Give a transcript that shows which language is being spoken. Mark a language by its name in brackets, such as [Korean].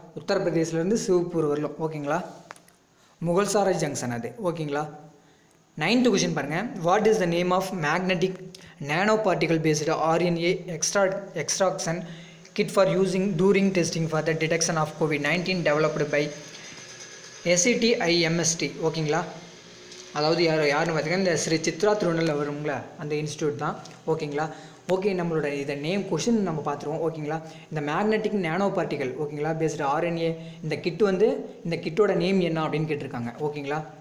[Tamil] உத்தரப்பிரதேசிலேருந்து சிவ்பூர் வரலும். ஓகேங்களா. முகல்சாரை ஜங்ஷன் அது. ஓகேங்களா. 9th கொஷின் பாருங்கள். [English] What is the name of magnetic nano particle based RNA extraction kit for using during testing for the detection of COVID-19 developed by SETIMST. [Tamil] ஓகேங்களா. அதாவது யாருன்னு பார்த்தீங்கன்னா இந்த ஸ்ரீ சித்ரா திருநெல்வேலியில் வருங்களா அந்த இன்ஸ்டியூட் தான். ஓகேங்களா. ஓகே. நம்மளோட இதை நேம் கொஷின் நம்ம பார்த்துருவோம். ஓகேங்களா. இந்த மேக்னெட்டிக் நானோ பார்ட்டிகல் ஓகேங்களா பேஸ்டு RNA இந்த கிட் வந்து இந்த கிட்டோட நேம் என்ன அப்படின்னு கேட்டிருக்காங்க. ஓகேங்களா.